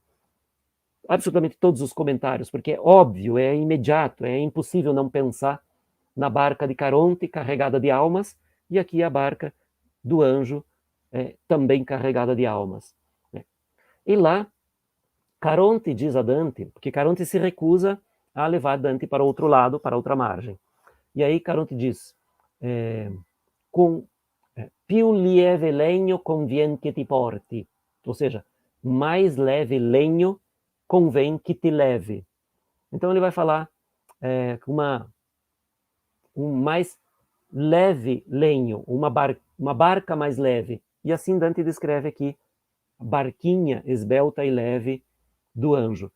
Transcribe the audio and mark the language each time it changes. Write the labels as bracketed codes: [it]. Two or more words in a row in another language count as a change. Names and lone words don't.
[pt] Absolutamente todos os comentários, porque é óbvio, é imediato, é impossível não pensar na barca de Caronte carregada de almas, e aqui a barca do anjo também carregada de almas. E lá, Caronte diz a Dante, porque Caronte se recusa a levar Dante para outro lado, para outra margem. E aí Caronte diz, [it] più lieve legno convien che ti porti, [pt] ou seja, mais leve lenho convém que te leve. Então ele vai falar um mais leve lenho, uma barca mais leve. E assim Dante descreve aqui a barquinha esbelta e leve do anjo.